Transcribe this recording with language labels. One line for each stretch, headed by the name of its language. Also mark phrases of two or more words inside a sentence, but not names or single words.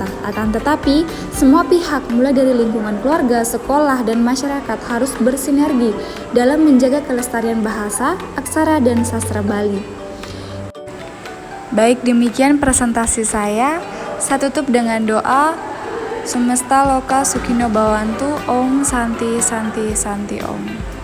Indonesian: Akan tetapi, semua pihak mulai dari lingkungan keluarga, sekolah, dan masyarakat harus bersinergi dalam menjaga kelestarian bahasa, aksara, dan sastra Bali. Baik, demikian presentasi saya. Saya tutup dengan doa
Sanskrit: Sumesta Loka Sukino Bawantu Om Santi Santi Santi Om.